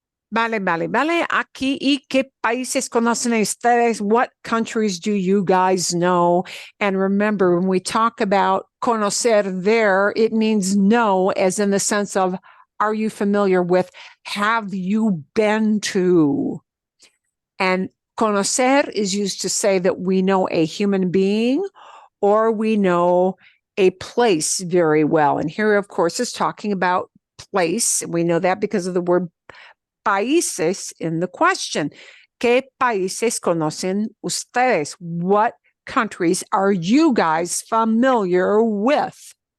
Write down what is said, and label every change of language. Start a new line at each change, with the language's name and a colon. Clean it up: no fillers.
Spanish: Vale. Aquí, ¿y qué países conocen ustedes?
English: What countries do you guys know? And remember, when we talk about conocer there, it means know, as in the sense of, are you familiar with, have you been to? And conocer is used to say that we know a human being or we know a place very well. And here, of course, is talking about place. We know that because of the word países in the question.
Spanish: ¿Qué países conocen ustedes?
English: What countries are you guys familiar with?